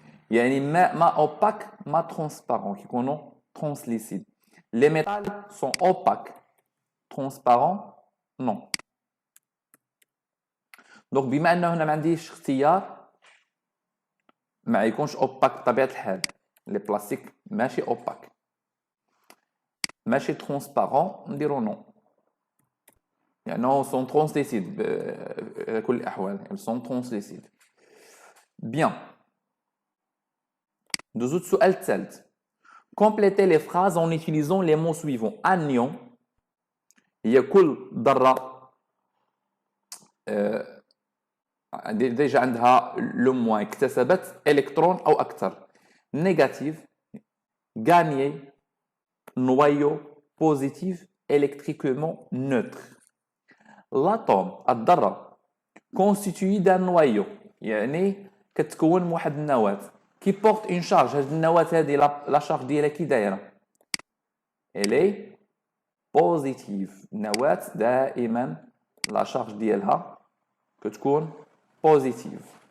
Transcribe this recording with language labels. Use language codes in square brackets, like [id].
[ar] يعني ما opaque ما transparent كيكونوا translucides. [fr] Les métals sont opaques. Transparents non. [ar] donc بما انه هنا ما عنديش اختيار ما يكونش opaque بطبيعة الحال. [fr] les plastiques ماشي opaque ماشي transparent نديرو non. يعني sont translucides [ar] بكل الأحوال. [fr] Ils sont translucides. Bien. Nous autres [ar] سؤال الثالث. [fr] Complétez les phrases en utilisant les mots suivants. Anion. [ar] هي كل ذرة ديجا عندها لو موان اكتسبت إلكترون أو أكثر. [fr] Négatif. Gagné. Noyau. Positif. Électriquement neutre. L'atome, الذرة, constitué d'un noyau, [ar] يعني كتكون من واحد النواة [fr] qui porte une charge. [ar] هاد النواة هادي لا شارج ديالها كي دايرة؟ [fr] elle est positive. [ar] النواة دائما لا شارج ديالها كتكون positive.